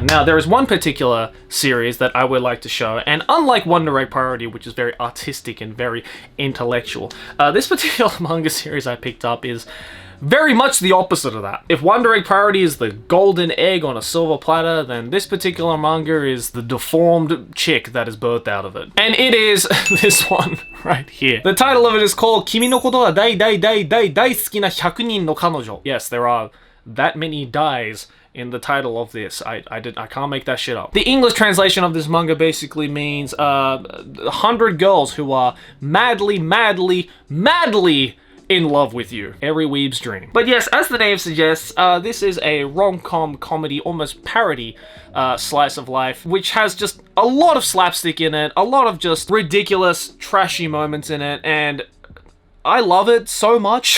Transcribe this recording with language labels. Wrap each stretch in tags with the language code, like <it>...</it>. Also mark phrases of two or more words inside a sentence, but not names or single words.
<en>Now, there is one particular series that I would like to show, and unlike Wonder Egg Priority, which is very artistic and very intellectual, this particular manga series I picked up is very much the opposite of that. If Wonder Egg Priority is the golden egg on a silver platter, then this particular manga is the deformed chick that is birthed out of it. And it is this one right here. The title of it is called</en> <ja>君のことは大大大大大好きな100人の彼女.</ja> <en>Yes, there are that many dies in the title of this. I can't make that shit up. The English translation of this manga basically means 100 girls who are madly in love with you. Every weeb's dream. But yes, as the name suggests, this is a rom-com comedy, almost parody slice of life, which has just a lot of slapstick in it, a lot of just ridiculous, trashy moments in it, and I love it so much.</en>